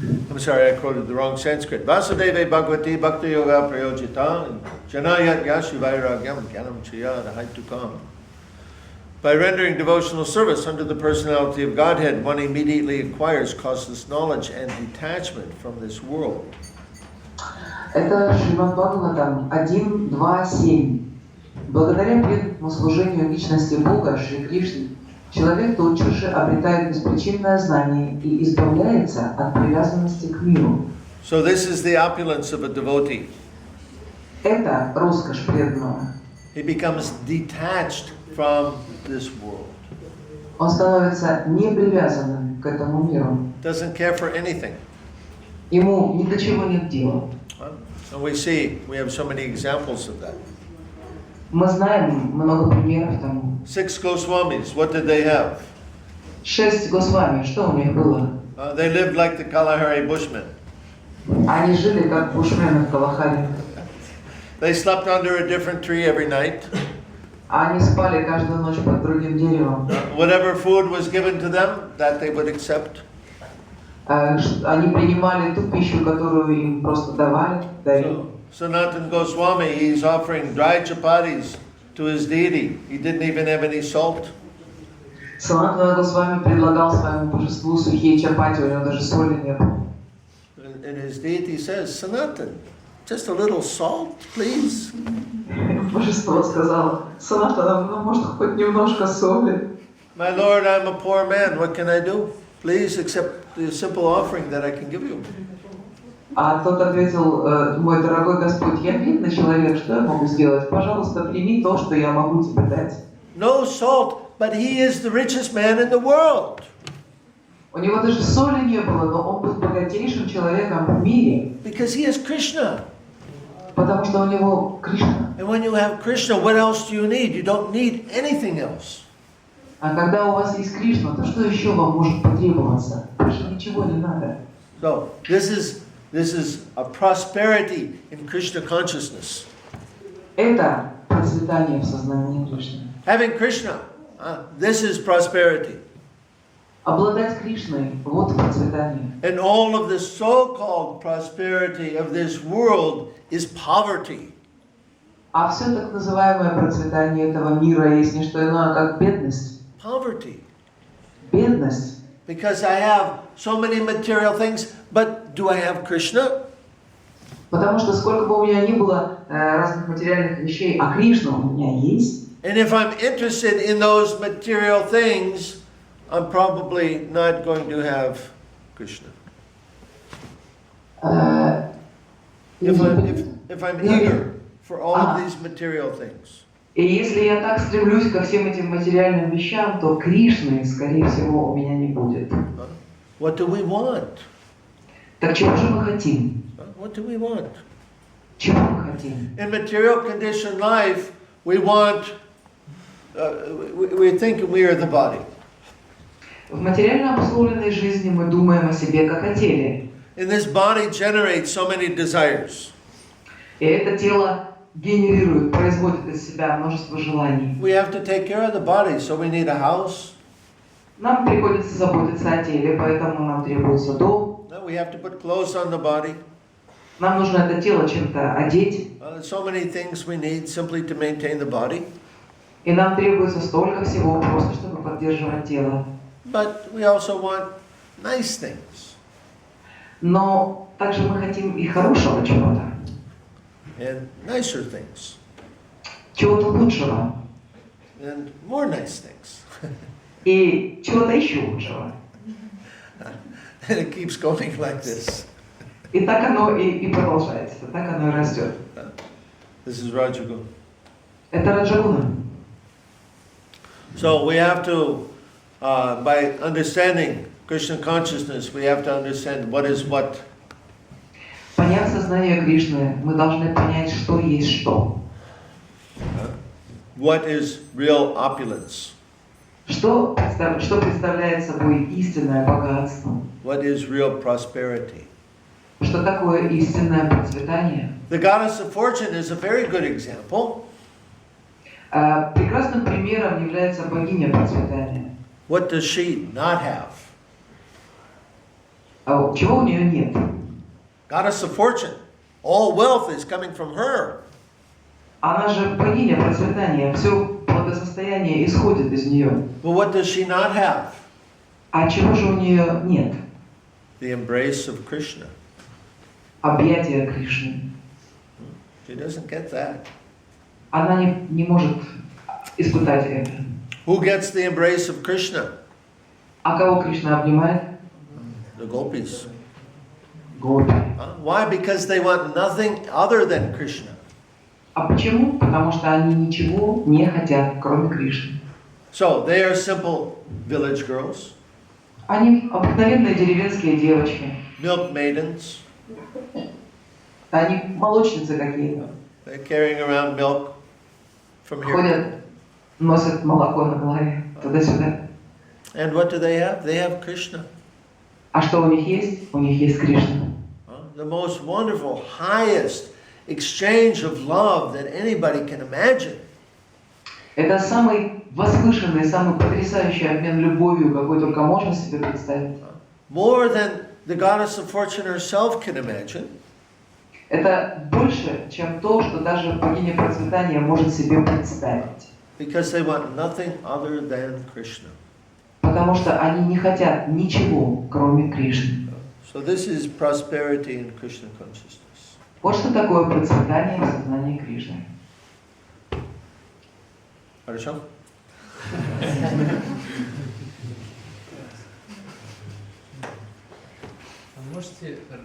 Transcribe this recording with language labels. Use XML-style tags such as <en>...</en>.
<en>I'm sorry, I quoted the wrong Sanskrit.</en> <sa>Vasudeve Bhagavati Bhakti Yoga Prayojita Janayat Yashivairagyam Gyanam Chaya Haitukam.</sa> <en>By rendering devotional service unto the personality of Godhead, one immediately acquires causeless knowledge and detachment from this world.</en> <ru>Это Шримад Бхагаватам 1.2.7. Благодаря преданному служению личности Бога, Шри Кришны, человек тотчас же обретает беспричинное знание и избавляется от привязанности к миру.</ru> <en>So this is the opulence of a devotee.</en> <ru>Это роскошь преданного.</ru> <en>He becomes detached from this world.</en> <ru>Он становится не привязанным к этому миру.</ru> <en>Doesn't care for anything.</en> <ru>Ему ни до чего нет дела.</ru> <en>And we have so many examples of that.</en> <ru>Мы знаем много примеров тому.</ru> <en>6 Goswamis, what did they have?</en> <ru>6 Госвами, что у них было?</ru> <en>They lived like the Kalahari Bushmen.</en> <ru>Они жили как бушмены в Калахаре.</ru> <en>They slept under a different tree every night.</en> <ru>Они спали каждую ночь под другим деревом.</ru> <en>Whatever food was given to them, that they would accept.</en> <ru>Они принимали ту пищу, которую им просто давали.</ru> <en>So, Sanatana Goswami, he's offering dry chapatis to his deity. He didn't even have any salt.</en> <ru>Санатана Госвами предлагал своему божеству сухие чапати, у него даже соли не было.</ru> <en>And his deity says, Sanatana, just a little salt, please.</en> <ru>Божество сказало: Санатана, ну может хоть немножко соли?</ru> <en>My Lord, I'm a poor man. What can I do? Please accept the simple offering that I can give you.</en> <ru>А тот ответил: мой дорогой Господь, я бедный человек, что я могу сделать? Пожалуйста, прими то, что я могу тебе дать.</ru> <en>No salt, but he is the richest man in the world.</en> <ru>У него даже соли не было, но он был богатейшим человеком в мире.</ru> <en>Because he is Krishna.</en> <ru>Потому что у него Кришна.</ru> <en>And when you have Krishna, what else do you need? You don't need anything else.</en> <ru>А когда у вас есть Кришна, то что еще вам может потребоваться? Больше ничего не надо.</ru> <en>So this is a prosperity in Krishna consciousness.</en> <ru>Это процветание в сознании Кришны.</ru> <en>Having Krishna, this is prosperity.</en> <ru>Обладать Кришной – вот процветание.</ru> <en>And all of the so-called prosperity of this world is poverty.</en> <ru>А все так называемое процветание этого мира есть не что иное, как бедность.</ru> <en>Poverty.</en> <ru>Бедность.</ru> <en>Because I have so many material things, but do I have Krishna?</en> <ru>Потому что сколько бы у меня ни было разных материальных вещей, а Кришна у меня есть.</ru> <en>And if I'm interested in those material things, I'm probably not going to have Krishna. If I'm eager for all of these material things.</en> <ru>И если я так стремлюсь ко всем этим материальным вещам, то Кришны, скорее всего, у меня не будет.</ru> <en>What do we want?</en> <ru>Так чего же мы хотим?</ru> <en>What do we want?</en> <ru>Чего мы хотим?</ru> <en>In material conditioned life, we want, we think we are the body.</en> <ru>В материально обусловленной жизни мы думаем о себе как о теле.</ru> <en>And this body generates so many desires.</en> <ru>И это тело генерирует, производит из себя множество желаний.</ru> <en>We have to take care of the body, so we need a house.</en> <ru>Нам приходится заботиться о теле, поэтому нам требуется дом.</ru> <en>We have to put clothes on the body.</en> <ru>Нам нужно это тело чем-то одеть.</ru> <en>So many things we need simply to maintain the body.</en> <ru>И нам требуется столько всего просто, чтобы поддерживать тело.</ru> <en>But we also want nice things.</en> <ru>Но также мы хотим и хорошего чего-то.</ru> <en>And nicer things.</en> <ru>Чего-то лучшего.</ru> <en>And more nice things.</en> <ru>И чего-то еще лучшего.</ru> <en>And it keeps going like this.</en> <ru>И так оно и продолжается, так оно и растет.</ru> <en>This is Rajagun.</en> <ru>Это Раджагуна.</ru> <en>So we have to, by understanding Krishna consciousness, we have to understand what is what.</en> <ru>Поняв сознание Кришны, мы должны понять, что есть что.</ru> <en>What is real opulence?</en> <ru>Что представляет собой истинное богатство?</ru> <en>What is real prosperity?</en> <ru>Что такое истинное процветание?</ru> <en>The goddess of fortune is a very good example.</en> <ru>Прекрасным примером является богиня процветания.</ru> <en>What does she not have?</en> <ru>Чего у нее нет?</ru> <en>Goddess of fortune. All wealth is coming from her.</en> <ru>Она же богиня процветания, все благосостояние исходит из нее.</ru> <en>But what does she not have?</en> <ru>А чего же у нее нет?</ru> <en>The embrace of Krishna.</en> <ru>Объятия Кришны.</ru> <en>She doesn't get that.</en> <ru>Она не может испытать это.</ru> <en>Who gets the embrace of Krishna?</en> <ru>А кого Кришна обнимает?</ru> <en>The gopis.</en> <ru>Гопи.</ru> <en>Why? Because they want nothing other than Krishna.</en> <ru>А почему? Потому что они ничего не хотят, кроме Кришны.</ru> <en>So they are simple village girls.</en> <ru>Они обыкновенные деревенские девочки.</ru> <en>milk maidens.</en> <ru>Они молочницы какие-то.</ru> <en>They're carrying around milk from here.</en> <ru>Ходят, носят молоко на голове, туда-сюда.</ru> <en>And what do they have? They have Krishna.</en> <ru>А что у них есть? У них есть Кришна.</ru> <en>The most wonderful, highest exchange of love that anybody can imagine.</en> <ru>Это самый возвышенный, самый потрясающий обмен любовью, какой только можно себе представить.</ru> <en>More than the goddess of fortune herself can imagine.</en> <ru>Это больше, чем то, что даже богиня процветания может себе представить.</ru> <en>Because they want nothing other than Krishna.</en> <ru>Потому что они не хотят ничего, кроме Кришны.</ru> <en>So this is prosperity in Krishna consciousness.</en> <ru>Вот что такое процветание в сознании Кришны. Хорошо? Можете...</ru>